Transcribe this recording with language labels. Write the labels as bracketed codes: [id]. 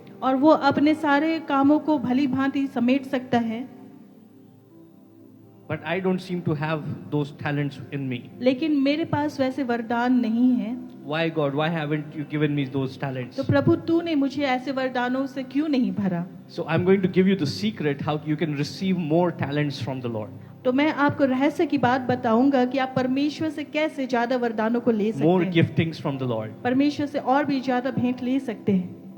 [hi] और वो अपने सारे कामों को भली भांति समेट सकता है। [en] but I don't seem to have those talents in me. [hi] लेकिन मेरे पास वैसे वरदान नहीं है। [en] Why God, why haven't you given me those talents? [hi] तो प्रभु तूने मुझे ऐसे वरदानों से क्यों नहीं भरा? [en] So I'm going to give you the secret how you can receive more talents from the Lord, [hi] तो मैं आपको रहस्य की बात बताऊंगा कि आप परमेश्वर से कैसे ज्यादा वरदानों को ले सकते [en] more [hi] हैं, [en] giftings from the Lord. [hi] परमेश्वर से और भी ज्यादा भेंट ले सकते हैं।